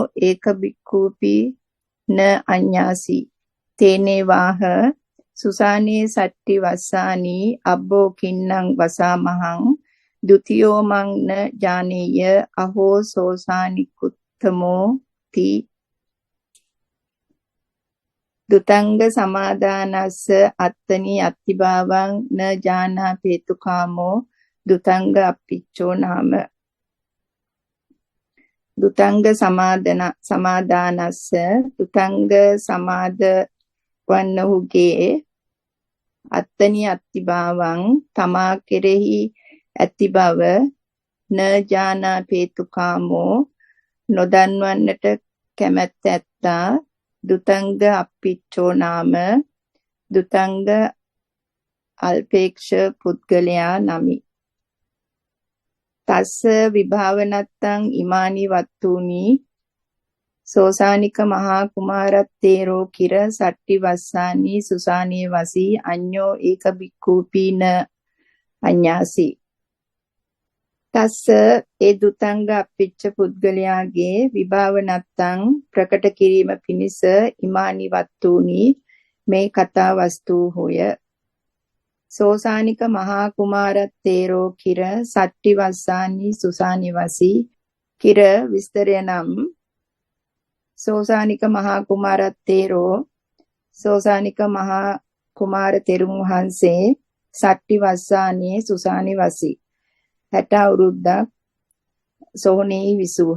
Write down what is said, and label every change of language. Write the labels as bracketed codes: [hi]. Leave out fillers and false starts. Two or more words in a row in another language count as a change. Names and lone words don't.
[pi] ඒක බික්ඛූපි න අඤ්ඤාසි තේනේ වාහ සුසානේ සට්ටි වස්සානි අබ්බෝ කින්නං වසාමහං ဒ ුතියෝ මං න ජානේය අහෝ සෝසානිකුත්තමෝ ති දුතංග සමාදානස්ස අත්තනි අත්තිභාවං න ජානා පේතුකාමෝ දුතංග අප්පිච්චෝ නාම දුතංග සමාදානස්ස [si] දුතංග සමාද වන්නහුගේ [pi] අත්තනි අත්තිභාවං [si] තමා කෙරෙහි ඇති බව [pi] න ජානා පේතුකාමෝ [si] නොදන්වන්නට කැමැත්ත ඇත්තා [pi] දුතංග අප්පිච්චෝ නාම [si] දුතංග අල්පේක්ෂ පුද්ගලයා නමි. [pi] තස්ස විභාවනත්තං ඉමානි වත්තූනි සෝසානික මහා කුමාරත්තේරෝ කිර සට්ටි වස්සානි සුසානේ වසී අඤ්ඤෝ ඒක බික්ඛූපීන අඤ්ඤාසි. [si] තස්ස ඒ දුතංග අප්පිච්ච පුද්ගලයාගේ [pi] විභාව නත්තං [si] ප්‍රකට කිරීම පිණිස [pi] ඉමානි වත්තූනි [si] මේ කතා වස්තු හොය [pi] සෝසානික මහා කුමාරත්තේරෝ කිර සට්ටි වස්සානි සුසානි වසී කිර [si] විස්තරය නම් [pi] සෝසානික මහා කුමාරත්තේරෝ [si] සෝසානික මහා කුමාර තෙරුන් වහන්සේ [pi] සට්ටි වස්සානි සුසානි වසී [si] 60 අවුරුද්දක් සෝහනේ විසූහ.